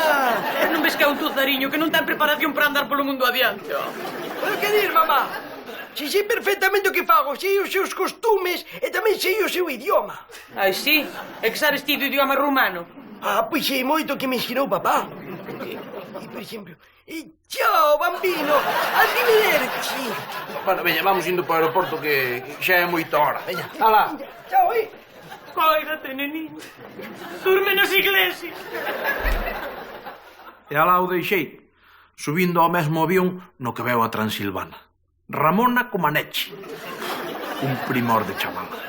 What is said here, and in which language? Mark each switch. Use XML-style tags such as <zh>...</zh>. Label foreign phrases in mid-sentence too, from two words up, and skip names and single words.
<gl>Non ves que é un tuzariño que non ten preparación para andar polo mundo adiante. Pero que dir, mamá? Si sei perfectamente o que fago, sei os seus costumes e tamén sei o seu idioma. Ai, sí? É que sabes ti do idioma rumano? Ah, pois sei moito que me ensinou papá. E, por exemplo,</gl> <it>ciao, bambino, arrivederci.</it> <gl>Bueno, veña, vamos indo para o aeroporto que xa é moita hora. Veña, alá. Ciao, Cóigate, neniño. Durme nas iglesias. E alá o deixei, subindo ao mesmo avión no que veo a Transilvana. Ramona Comaneci. Un primor de chaval.</gl>